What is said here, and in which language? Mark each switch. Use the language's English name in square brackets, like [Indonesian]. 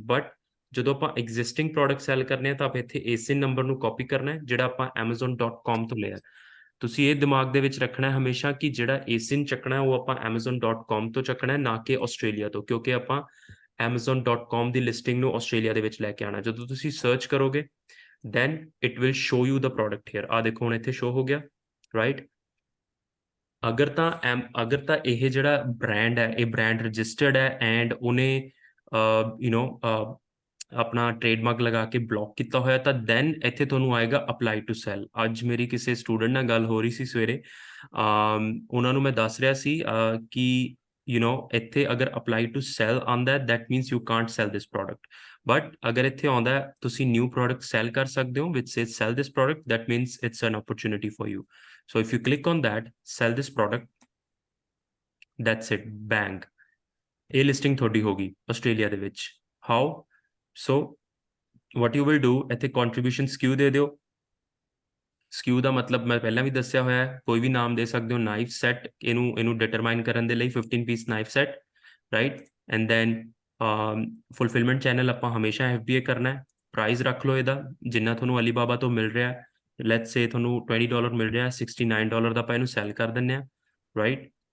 [Punjabi] But ਜਦੋਂ ਆਪਾਂ existing product cell ਕਰਨੇ ਆ ਤਾਂ ਆਪਾਂ ਇੱਥੇ ਏਸਿਨ ਨੰਬਰ ਨੂੰ ਕਾਪੀ ਕਰਨਾ ਹੈ ਜਿਹੜਾ ਆਪਾਂ amazon.com ਤੋਂ ਲਿਆ। ਤੁਸੀਂ ਇਹ ਦਿਮਾਗ ਦੇ ਵਿੱਚ ਰੱਖਣਾ ਹੈ ਹਮੇਸ਼ਾ ਕਿ ਜਿਹੜਾ ਏਸਿਨ ਚੱਕਣਾ ਉਹ ਆਪਾਂ amazon.com ਤੋਂ ਚੱਕਣਾ ਹੈ, ਨਾ ਕਿ ਆਸਟ੍ਰੇਲੀਆ ਤੋਂ, ਕਿਉਂਕਿ ਆਪਾਂ amazon.com ਦੀ ਲਿਸਟਿੰਗ ਨੂੰ ਆਸਟ੍ਰੇਲੀਆ ਦੇ ਵਿੱਚ ਲੈ ਕੇ ਆਉਣਾ। ਜਦੋਂ ਤੁਸੀਂ ਸਰਚ ਕਰੋਗੇ [English] then it will show you the product here। [Punjabi] ਆ ਦੇਖੋ ਹੁਣ ਇੱਥੇ ਸ਼ੋ ਹੋ ਗਿਆ, ਰਾਈਟ। ਅਗਰ ਤਾਂ ਇਹ ਜਿਹੜਾ ਬ੍ਰਾਂਡ ਹੈ ਇਹ ਬ੍ਰਾਂਡ ਰਜਿਸਟਰਡ ਹੈ ਐਂਡ ਉਹਨੇ ਆਪਣਾ ਟ੍ਰੇਡਮਾਰਕ ਲਗਾ ਕੇ ਬਲੌਕ ਕੀਤਾ ਹੋਇਆ ਤਾਂ ਦੈਨ ਇੱਥੇ ਤੁਹਾਨੂੰ ਆਏਗਾ ਅਪਲਾਈ ਟੂ ਸੈਲ। ਅੱਜ ਮੇਰੀ ਕਿਸੇ ਸਟੂਡੈਂਟ ਨਾਲ ਗੱਲ ਹੋ ਰਹੀ ਸੀ ਸਵੇਰੇ, ਉਹਨਾਂ ਨੂੰ ਮੈਂ ਦੱਸ ਰਿਹਾ ਸੀ ਕਿ ਇੱਥੇ ਅਗਰ ਅਪਲਾਈ ਟੂ ਸੈਲ ਆਉਂਦਾ [English] That means you can't sell this product. [Punjabi] But ਅਗਰ ਇੱਥੇ ਆਉਂਦਾ ਤੁਸੀਂ ਨਿਊ ਪ੍ਰੋਡਕਟ ਸੈਲ ਕਰ ਸਕਦੇ ਹੋ [English] Which says sell this product, that means it's an opportunity for you. So if you click on that, sell this product, that's it, bang, [Punjabi] ਇਹ listing ਤੁਹਾਡੀ ਹੋਗੀ ਆਸਟ੍ਰੇਲੀਆ ਦੇ ਵਿੱਚ। [English] How? [Punjabi] So [English] what you will do, [Punjabi] ਇੱਥੇ contribution SKU ਦੇ ਦਿਓ। SKU ਦਾ ਮਤਲਬ ਮੈਂ ਪਹਿਲਾਂ ਵੀ ਦੱਸਿਆ ਹੋਇਆ ਹੈ, ਕੋਈ ਵੀ ਨਾਮ ਦੇ ਸਕਦੇ ਹੋ। ਨਾਈਫ ਸੈਟ, ਇਹਨੂੰ ਡਿਟਰਮਾਈਨ ਕਰਨ ਦੇ ਲਈ 15 piece knife set, right. And then ਫੁਲਫਿਲਮੈਂਟ channel ਆਪਾਂ ਹਮੇਸ਼ਾ FBA ਕਰਨਾ ਹੈ। ਪ੍ਰਾਈਸ ਰੱਖ ਲਓ ਇਹਦਾ ਜਿੰਨਾ ਤੁਹਾਨੂੰ ਅਲੀਬਾਬਾ ਤੋਂ ਮਿਲ ਰਿਹਾ, ਲੈਟਸ ਸੇ ਤੁਹਾਨੂੰ $20 ਮਿਲ ਰਿਹਾ, $69 ਦਾ ਆਪਾਂ ਇਹਨੂੰ ਸੈਲ ਕਰ ਦਿੰਦੇ ਹਾਂ, ਰਾਈਟ।